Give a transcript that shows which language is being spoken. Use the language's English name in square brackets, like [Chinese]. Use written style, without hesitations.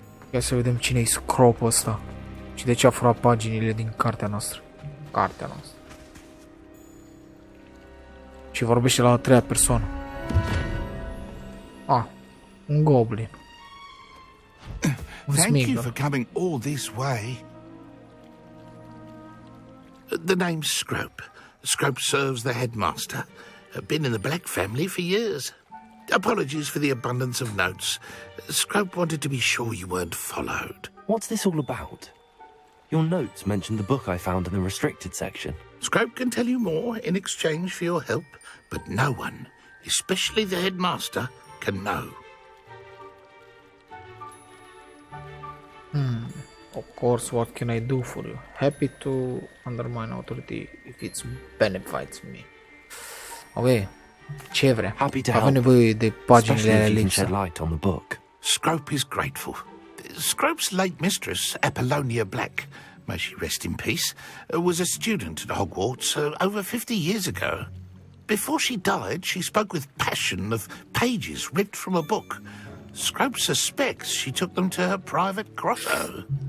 [Romanian] Ia să vedem cine-i scropul ăsta și de ce a furat paginile din cartea noastră. Cartea noastră. Și vorbește la a treia persoană. Un goblin. [English] Thank you for coming all this way. The name's Scrope. Scrope serves the headmaster. Been in the Black family for years. Apologies for the abundance of notes. Scrope wanted to be sure you weren't followed. What's this all about? Your notes mentioned the book I found in the restricted section. Scrope can tell you more in exchange for your help, but no one, especially the headmaster, can know. Of course, what can I do for you? Happy to undermine authority if it benefits me. [Romanian] Ok, ce vrea? Avem nevoie de paginile alea lipsă. [English] Scrope is grateful. Scrope's late mistress, Apollonia Black, may she rest in peace, was a student at Hogwarts over 50 years ago. Before she died, she spoke with passion of pages ripped from a book. Scrope suspects she took them to her private grotto.